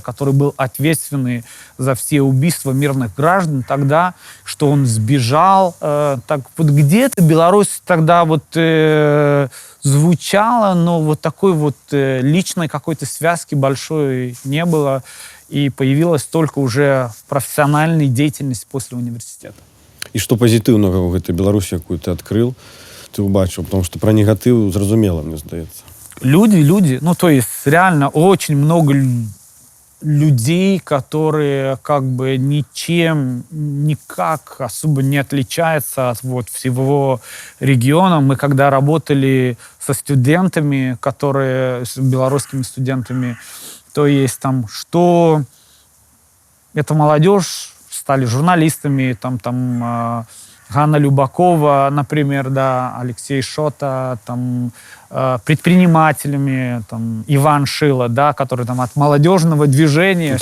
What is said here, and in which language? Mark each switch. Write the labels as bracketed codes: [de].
[ru] Который был ответственный за все убийства мирных граждан тогда, что он сбежал. Так вот где-то Беларусь тогда вот звучала, но вот такой вот личной какой-то связки большой не было. И появилась только уже в профессиональной деятельности после университета. [be] І што пазітыўнага ў гэтай Беларусі, якую ты адкрыў, ты ўбачыў? [ru] Потому что [be] про негатыў зразумела, мне здаецца. [ru] Люди, ну то есть реально очень много людей, которые как бы ничем, никак особо не отличаются от вот всего региона. Мы когда работали со студентами, с белорусскими студентами, то есть там, что эта молодежь стали журналистами, там Ганна Любакова, например, да, Алексей Шота, там, предпринимателями, там, Иван Шила, да, который там от молодежного движения.